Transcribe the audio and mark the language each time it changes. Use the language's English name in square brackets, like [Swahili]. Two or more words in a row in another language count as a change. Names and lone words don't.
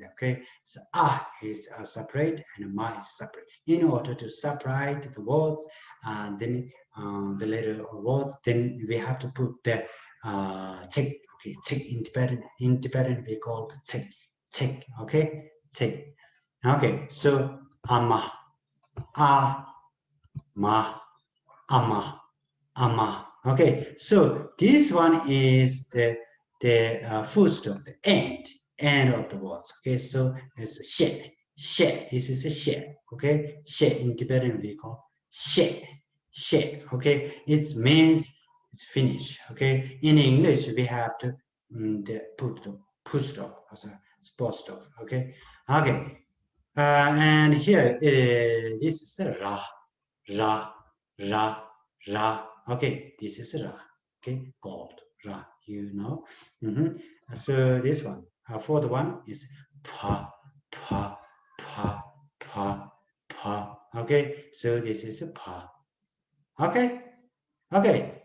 [English] Okay, so is separate and ma is separate. In order to separate the words, and then the letter words, then we have to put the tick. Okay, tick in Tibetan we call tick. Tick. Okay, tick. Okay, so ama, ma, ama. Okay, so this one is the full stop, the end of the words. Okay, so it's she. This is a she. Okay, she in Tibetan we call she. Okay, it means it's finished. Okay, in English we have to put the full stop as a full stop. Okay, and here this is a ra, ra, ra. Okay, this is ra. Okay, gold, ra. So this one, fourth one is pa, pa, pa, pa, pa. Okay, so this is a pa. Okay, okay.